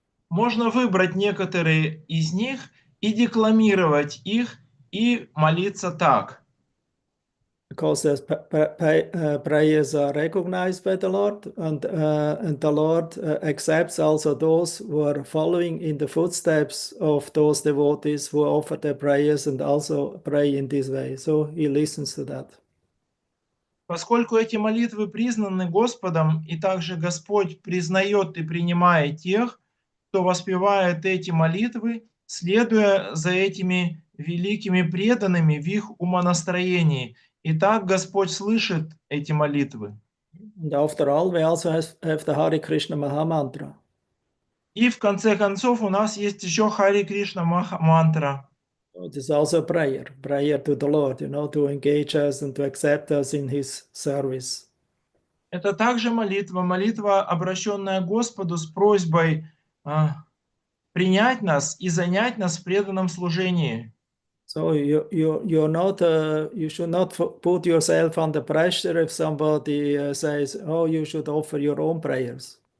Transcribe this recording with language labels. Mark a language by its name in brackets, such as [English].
[Russian] Можно выбрать некоторые из них и декламировать их и молиться так. [English] Because those prayers are recognized by the Lord, and the Lord accepts also those who are following in the footsteps of those devotees who offer their prayers and also pray in this way. So He listens to that. [Russian] Поскольку эти молитвы признаны Господом, и также Господь признает и принимает тех, кто воспевает эти молитвы, следуя за этими великими преданными в их умонастроении. И так Господь слышит эти молитвы. [English] And after all, we also have the Hare Krishna Maha Mantra. [Russian] И в конце концов у нас есть еще Харе Кришна Маха Мантра. [English] It is also a prayer to the Lord, to engage us and to accept us in His service. [Russian] Это также молитва, обращенная к Господу с просьбой принять нас и занять нас в преданном служении. [English] So you're not you should not put yourself under pressure if somebody says, "Oh, you should offer your own prayers."